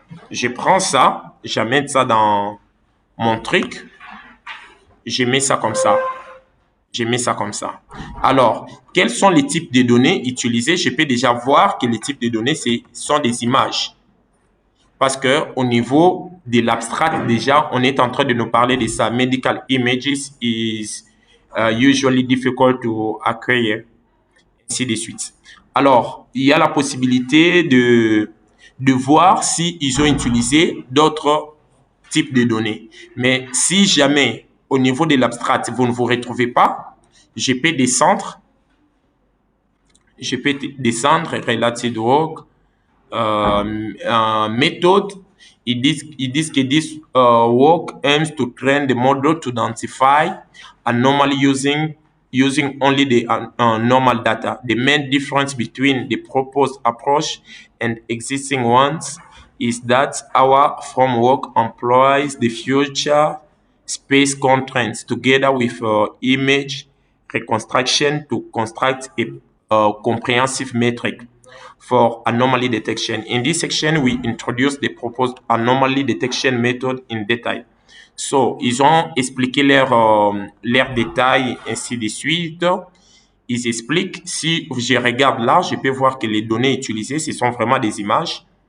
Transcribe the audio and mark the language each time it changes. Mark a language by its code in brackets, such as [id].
[fr] Je prends ça, j'amène ça dans mon truc, je mets ça comme ça. Je mets ça comme ça. Alors, quels sont les types de données utilisées? Je peux déjà voir que les types de données, sont des images. Parce qu'au niveau de l'abstract, déjà, on est en train de nous parler de ça. [en] Medical images is usually difficult to acquire. [fr] Ainsi de suite. Alors, il y a la possibilité de voir s'ils ont utilisé d'autres types de données. Mais si jamais, au niveau de l'abstract, vous ne vous retrouvez pas, je peux descendre. Je peux descendre, related work, méthode. Ils disent que [en] this work aims to train the model to identify anomaly using only the normal data. The main difference between the proposed approach and existing ones is that our framework employs the future space constraints together with image reconstruction to construct a comprehensive metric for anomaly detection. In this section, we introduce the proposed anomaly detection method in detail. [fr] So, ils ont expliqué leurs détails, ainsi de suite. Ils expliquent, si je regarde là, je peux voir que les données utilisées, ce sont vraiment des images.